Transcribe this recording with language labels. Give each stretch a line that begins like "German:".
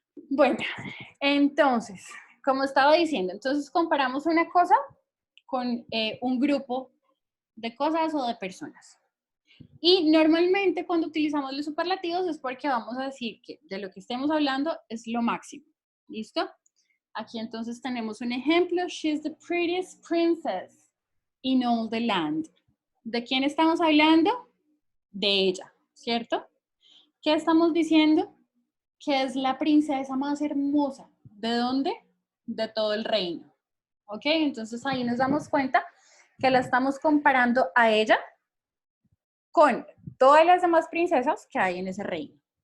Spanish: Bueno, entonces, como estaba diciendo, entonces comparamos una cosa con un grupo de cosas o de personas. Y normalmente cuando utilizamos los superlativos es porque vamos a decir que de lo que estemos hablando es lo máximo. ¿Listo? Aquí entonces tenemos un ejemplo.
English: She's the prettiest princess in all the land.
Spanish: ¿De quién estamos hablando? De ella, ¿cierto? ¿Qué estamos diciendo? Que es la princesa más hermosa. ¿De dónde? De todo el reino. ¿Ok? Entonces ahí nos damos cuenta que la estamos comparando a ella con todas las demás princesas que hay en ese reino.